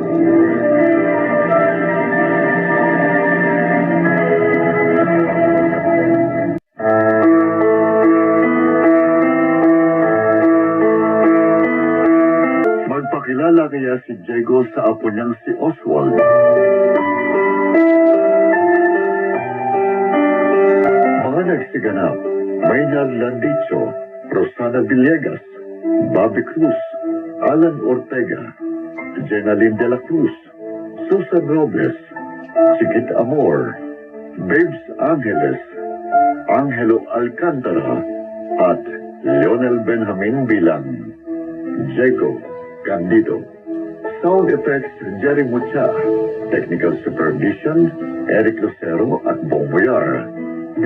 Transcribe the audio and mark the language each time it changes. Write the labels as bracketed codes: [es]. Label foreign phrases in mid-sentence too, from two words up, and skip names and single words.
[tl] Magpakilala kaya si Diego sa apo niyang si Oswald. Mga nagsiganap, Maynard Landicho, Rosana Villegas, Bobby Cruz, Alan Ortega, Jenaline de la Cruz, Susan Robles, Chiquit Amor, Babes Angeles, Angelo Alcantara, at Leonel Benjamin bilang Diego Candido. [en] Sound effects, Jerry Mucha. Technical supervision, Eric Lucero at Bong Boyar.